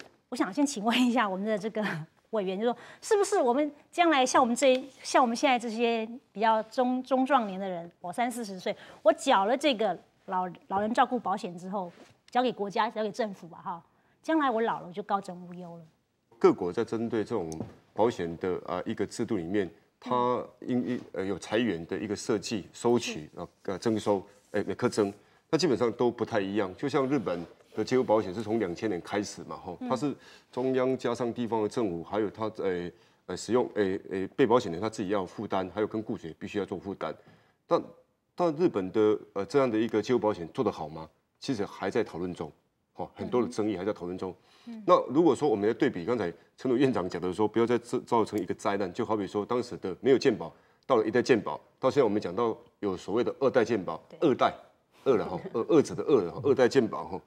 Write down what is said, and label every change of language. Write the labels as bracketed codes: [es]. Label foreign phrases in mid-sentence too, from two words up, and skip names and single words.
[zh] 我想先請問一下我們的這個委員，就說是不是我們將來像我們現在這些比較中壯年的人，我30-40歲，我繳了這個老人照顧保險之後，交給國家，交給政府吧，哈，將來我老了我就高枕無憂了。各國在針對這種保險的一個制度裡面，它有財源的一個設計、收取徵收課徵，那基本上都不太一樣。就像日本的介護保險是從2000年開始嘛，它是中央加上地方的政府，還有它使用被保险人他自己要负担，还有跟雇主也必须要做负担。但日本的这样的一个介护保险做得好吗？其实还在讨论中，很多的争议还在讨论中。那如果说我们来对比刚才陈委院长讲的说，不要再造成一个灾难，就好比说当时的没有健保，到了一代健保，到现在我们讲到有所谓的2代健保，二者的二代健保哈。